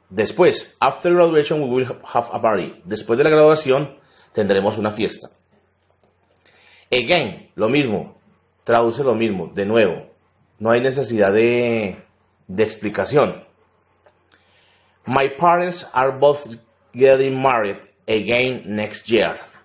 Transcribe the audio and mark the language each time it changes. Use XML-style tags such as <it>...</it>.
<es>Después,</es> <en>after graduation we will have a party.</en> <es>Después de la graduación tendremos una fiesta. Again, lo mismo, traduce lo mismo, de nuevo. No hay necesidad de explicación.</es> <en>My parents are both getting married again next year.</en>